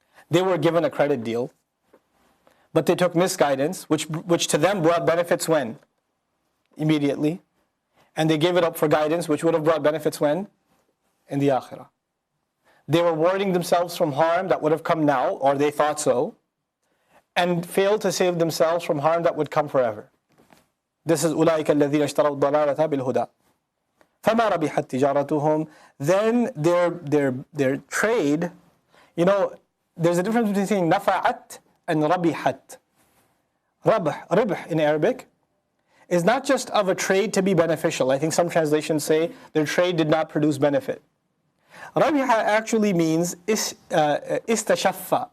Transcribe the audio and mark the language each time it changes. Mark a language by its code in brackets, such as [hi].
[en] They were given a credit deal, but they took misguidance, which to them brought benefits when? Immediately. And they gave it up for guidance, which would have brought benefits when? In the akhirah. They were warding themselves from harm that would have come now, or they thought so, and failed to save themselves from harm that would come forever. This is [ar] أُولَٰئِكَ الَّذِينَ اشْتَرَوْا الضَّلَالَةَ بِالْهُدَى فَمَا رَبِحَتْ تِجَارَتُهُمْ. [en] Then their trade, there's a difference between saying nafa'at and rabihat. Ribh in Arabic is not just of a trade to be beneficial. I think some translations say their trade did not produce benefit. Rabiha actually means istashaffa.